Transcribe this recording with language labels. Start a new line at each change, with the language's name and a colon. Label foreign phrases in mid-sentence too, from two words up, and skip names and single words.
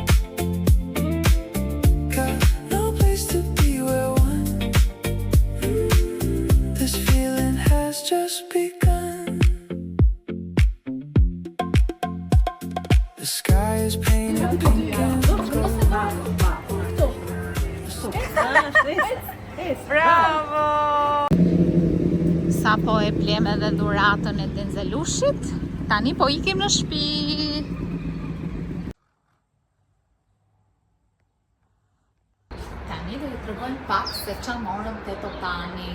English: Got no place to be, we're one. This feeling has just begun. The sky is painted pink and gold. Bravo!
Albanian: Sa po e blem edhe dhuratën e Denzelushit, tani po ikim në shtëpi. Tani do ju tregojmë pak se ç'a morëm te Totani.